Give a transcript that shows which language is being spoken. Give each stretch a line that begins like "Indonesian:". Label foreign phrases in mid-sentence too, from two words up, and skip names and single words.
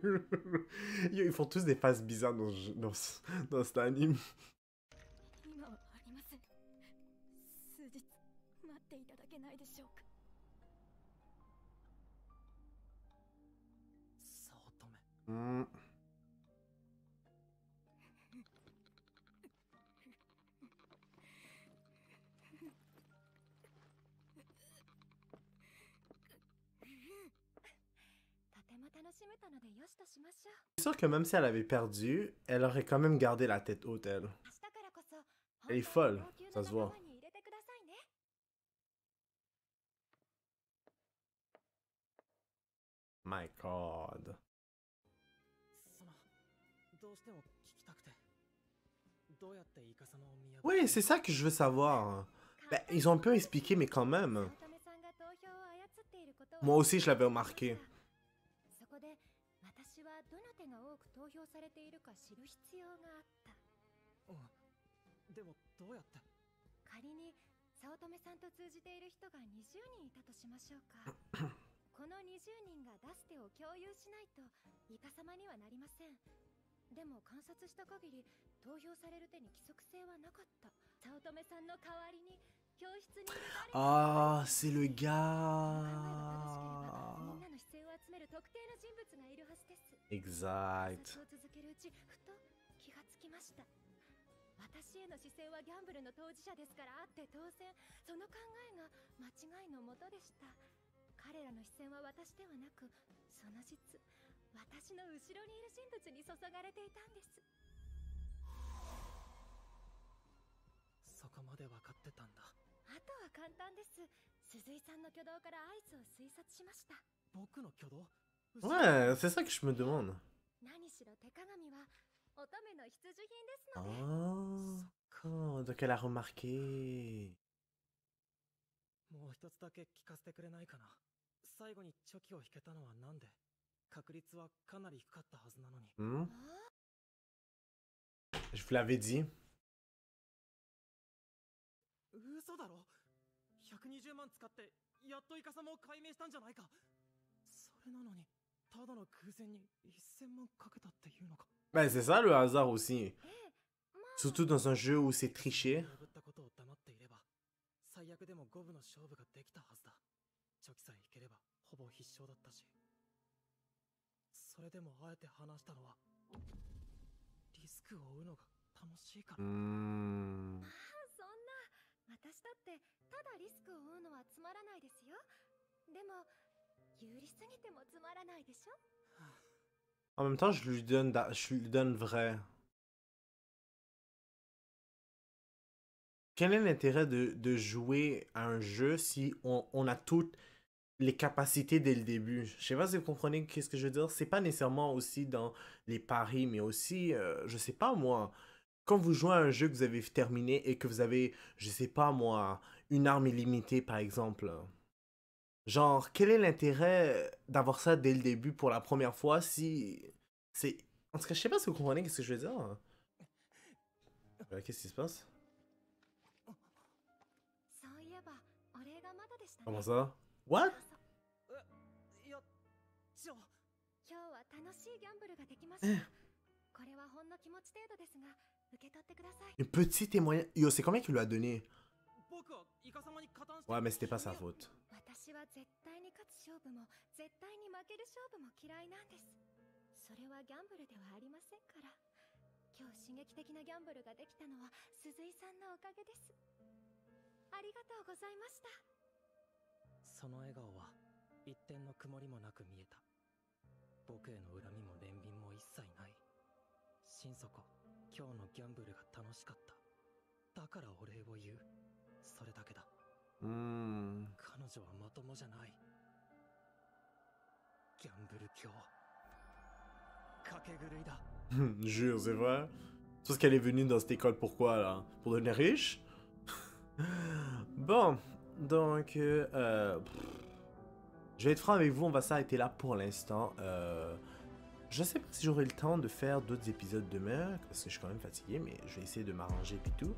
French: Ils font tous des faces bizarres dans cet anime.
Japanese: ります。数日待っていただけないでしょうか。早乙女。 Hmm. とても楽しめたのでよしとしましょう。
French: C'est sûr que même si elle avait perdu, elle aurait quand même gardé la tête haute, elle.
Japanese: 明日からこそ
French: Elle est
Japanese: 本当
French: folle,
Japanese: に高級な
French: ça se
Japanese: 仲
French: voit.
Japanese: 間に入れてくださいね。
English: My god.
Japanese: どうしても聞きたくて。どうやってイカ様を見破
French: Oui, c'est ça que je veux savoir. Ben, ils ont un peu expliqué, mais quand
Japanese: 早
French: même.
Japanese: 乙女さんが投票を操っていることを
French: Moi aussi, je l'avais remarqué.
Japanese: そこで私はどの手が多く投票されているか知る必要があった。でもどうやって。仮に早乙女さんと通じている人が20人いたとしましょうか。この20人が出す手を共有しないとイカ様にはなりません。でも観察した限り投票される手に規則性はなかった。早乙女さんの代わりに教室にいる誰か
French: Ah, c'est le
Japanese: 考えが正しければ
French: gars.
Japanese: みんなの視線を集める特定の人物がいるはずです。
French: Exact.
Japanese: 観察を続けるうちふと気がつきました。私への視線はギャンブルの当事者ですからあって当然その考えが間違いのもとでした。彼らの視線は私ではなくその実私の後ろにいる人物に注がれていたんです。そこまで分かってたんだ。あとは簡単です。鈴井さんの挙動から合図を推察しました。僕の挙動。
French: Ouais, c'est ça que je me demande.
Japanese: 何しろ手鏡は乙女の必需品ですので。
French: Ah, donc elle a remarqué.
Japanese: もう一つだけ聞かせてくれないかな。最後にチョキを引けたのはなんで。確率はかなり低かったはずなのに。
French: Hmm? Je vous l'avais dit.
Japanese: 嘘だろ。120万使ってやっとイカ様を解明したんじゃないか。それなのにただの偶然に1000万かけたっていうのか。
French: Ben, c'est ça le hasard aussi.
Japanese: ええ、まあ
French: Surtout dans un jeu où c'est triché.
Japanese: 破ったことを黙っていれば最悪でも五分の勝負ができたはずだ。チョキさえ引ければほぼ必勝だったし。それでもあえて話したのはリスクを負うのが楽しいから。 Hmm. そんな、私だってただリスクを負うのはつまらないですよ。でも有利すぎてもつまらないでしょ。
French: En même temps, je lui donne vrai. Quel est l'intérêt de jouer à un jeu si on a toutes les capacités dès le début? Je sais pas si vous comprenez qu'est-ce que je veux dire. C'est pas nécessairement aussi dans les paris, mais aussi, je sais pas moi, quand vous jouez à un jeu que vous avez terminé et que vous avez, je sais pas moi, une arme illimitée par exemple. Genre, quel est l'intérêt d'avoir ça dès le début pour la première fois si c'est... En tout cas, je sais pas si vous comprenez ce que je veux dire. Qu'est-ce qui se passe?
Japanese: そういえばお礼がまだでしたね。
French: Comment ça?
English: What?
Japanese: いや、今日は楽しいギャンブルができました。これはほんの気持ち程度ですが受け取ってください。
French: Un petit témoignage. Yo, c'est combien qu'il lui a donné?
Japanese: 僕はイカ様に加担して。
French: Ouais, mais c'était pas sa faute.
Japanese: 私は絶対に勝つ勝負も絶対に負ける勝負も嫌いなんです。それはギャンブルではありませんから。今日刺激的なギャンブルができたのは鈴井さんのおかげです。ありがとうございました。その笑顔は一点の曇りもなく見えた。僕への恨みも憐憫も一切ない。心底今日のギャンブルが楽しかった。だからお礼を言う。それだけだ。 Hmm. 彼女はまともじゃない。ギャンブル狂。賭け狂いだ。
French: Jure, c'est vrai. C'est parce qu'elle est venue dans cette école pourquoi là? Pour devenir riche? Bon, donc je vais être franc avec vous, on va s'arrêter là pour l'instant. Je sais pas si j'aurai le temps de faire d'autres épisodes demain, parce que je suis quand même fatigué, mais je vais essayer de m'arranger et tout.